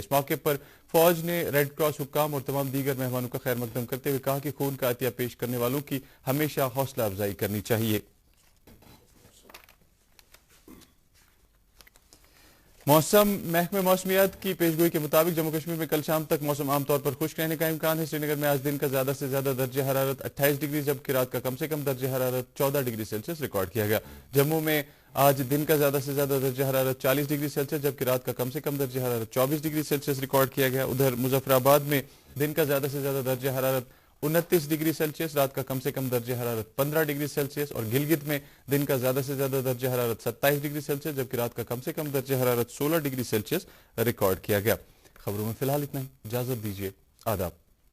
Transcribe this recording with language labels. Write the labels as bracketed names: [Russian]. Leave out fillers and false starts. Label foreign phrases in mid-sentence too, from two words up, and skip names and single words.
[Urdu] اس موقع پر فوج نے ریڈ کراس حکام اور تمام دیگر مہمانوں کا خیر مقدم کرتے ہوئے کہا کہ خون کا عطیہ پیش کرنے والوں کی ہمیشہ حوصلہ افزائی کرنی چاہیے۔ موسم محکمہ موسمیات کی پیشگوئی کے مطابق جموں کشمیر میں کل شام تک موسم عام طور پر خشک رہنے کا امکان ہے۔ سری نگر میں آج دن کا زیادہ سے زیادہ درجہ حرارت 28 ڈگری جبکہ رات کا کم سے کم درجہ حرارت 14 ڈگری سیلسیس ریکارڈ کیا گیا۔ جموں میں آج دن کا زیادہ سے زیادہ درجہ حرارت 40 ڈگری سیلسیس جبکہ رات کا کم سے کم درجہ حرارت 24 ڈگری سیلسیس ریکارڈ کیا گیا۔ ادھر مظفر آباد میں دن کا زیادہ سے زیادہ درجہ حرارت 29 ڈگری سیلسیس، رات کا کم سے کم درجہ حرارت 15 ڈگری سیلسیس، اور گلگت میں دن کا زیادہ سے زیادہ درجہ حرارت 27 ڈگری سیلسیس جبکہ رات کا کم سے کم درجہ حرارت 16 ڈگری سیلسیس ریکارڈ کیا گیا۔ خبروں میں فی الحال اتنا ہی، اجازت دیجیے، آداب۔